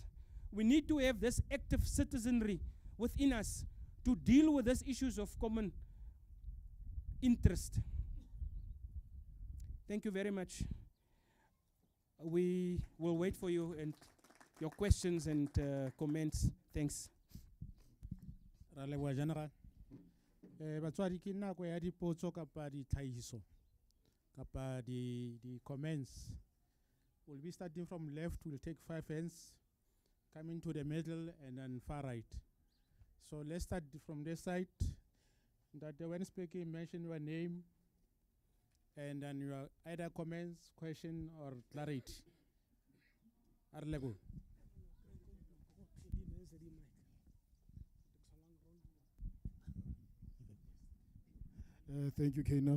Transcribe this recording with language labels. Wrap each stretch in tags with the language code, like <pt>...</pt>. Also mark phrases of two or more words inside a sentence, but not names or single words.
<en>We need to have this active citizenry within us to deal with these issues of common interest. Thank you very much. We will wait for you and your questions and comments. Thanks.</en> <st>Ra leboha General. Batswadi ke nako ya dipotso kapa ditlhahiso kapa</st> <en>di comments. We'll be starting from left. We'll take 5 hands, coming to the middle and then far right. So let's start from this side. That when speaking, mention your name and then your either comments, question or clarity. Arlego. Thank you, Kenal.</en>